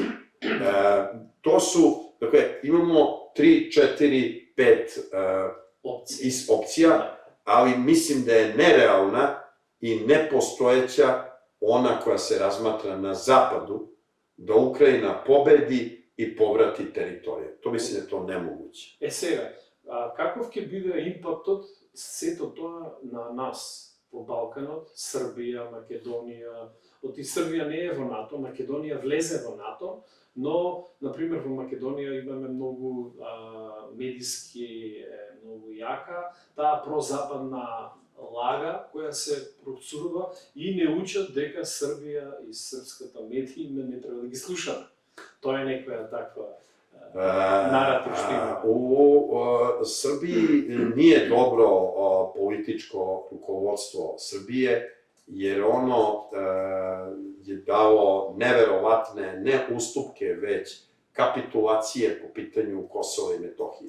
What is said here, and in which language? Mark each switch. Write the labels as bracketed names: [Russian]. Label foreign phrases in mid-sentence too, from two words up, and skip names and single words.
[Serbian] To su, dakle, imamo 3, 4, 5 opcija, ali mislim da je nerealna i nepostojeća ona koja se razmatra na zapadu, da Ukrajina pobedi i povrati teritorije. To mislim da je to nemoguće. [Macedonian] Сега, каков ќе биде импактот сето тоа на нас по Балканот, Србија, Македонија? Оти Србија не е во НАТО, Македонија влезе во НАТО, но, например, во Македонија имаме многу медиски, многу јака, таа прозападна лага која се процурува и не учат дека Србија и српската медија не треба да ги слушаме. Тоа е некоја таква наратив што има. [Serbian] U Srbiji nije dobro političko rukovodstvo Srbije, jer ono je dalo neverovatne, ne ustupke, već kapitulacije po pitanju Kosova i Metohije.